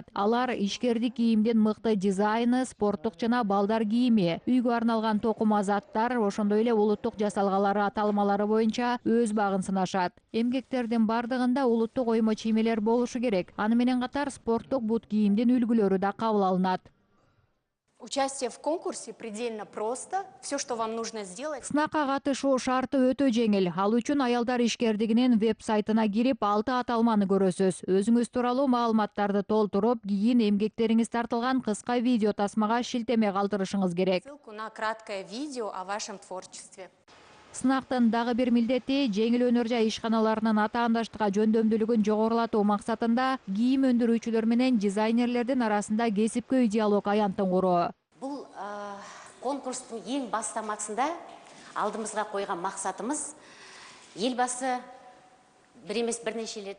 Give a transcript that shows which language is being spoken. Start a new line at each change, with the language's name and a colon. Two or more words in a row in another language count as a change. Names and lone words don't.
Kyrgyz: Алар ишкердик кийимдин мыкты дизайны, спорттук жана балдар кийими, үйгө арналган токума заттар, ошондой эле улуттук жасалгалары аталмалары боюнча өз багын сынашат. Эмгектердин бардыгында улуттук оймо чиймелер болушу керек. Аны менен катар спорттук бут кийимдин үлгүлөрү да кабыл алынат.
Russian: Участие в конкурсе предельно просто. Все, что вам нужно сделать.
Kyrgyz: Сынакка катышуу шарты өтө жеңил. Ал үчүн аялдар ишкердигинин веб-сайтына кирип, 6 аталманы көрөсүз. Өзүңүз тууралуу маалыматтарды толтуруп, кийин эмгектериңиз тартылган кыска видео тасмага шилтеме калтырышыңыз керек.
Russian: Ссылку на краткое видео о вашем творчестве.
Kyrgyz: Сынактын дагы бир милдети жеңил өнөр жай ишканаларынын атаандаштыкка жөндөмдүүлүгүн жогорулатуу максатында кийим өндүрүүчүлөр менен дизайнерлердин арасында кесипкөй диалог аянтын куруу. Бул конкурстун эң бастамасында алдымызга койгон максатыбыз элбасы бир эмес бир нече эле.